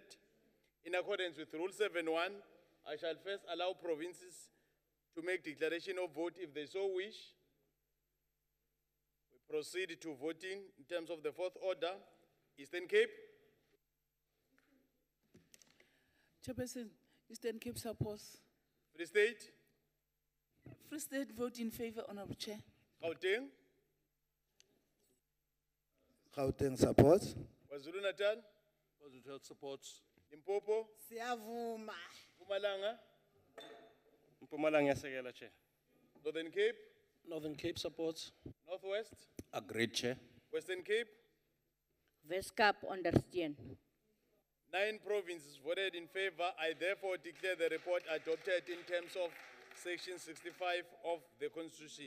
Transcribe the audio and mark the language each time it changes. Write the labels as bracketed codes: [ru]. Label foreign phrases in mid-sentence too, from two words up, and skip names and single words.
[en] In accordance with Rule 7.1, I shall first allow provinces to make declaration of vote if they so wish. We proceed to voting in terms of the fourth order. Eastern Cape? Chairperson, Eastern Cape supports. Free State? Free State vote in favor, Honorable Chair. Gauteng? Gauteng supports. KwaZulu Natal? KwaZulu supports. Limpopo? [zu] Siyavuma. [en] Mpumalanga? [ss] Mpumalanga yasekela, [en] Chair. Northern Cape? Northern Cape supports. Northwest? Agreed, Chair. Western Cape? Westkap understand. 9 provinces voted in favor. I therefore declare the report adopted in terms of Section 65 of the Constitution.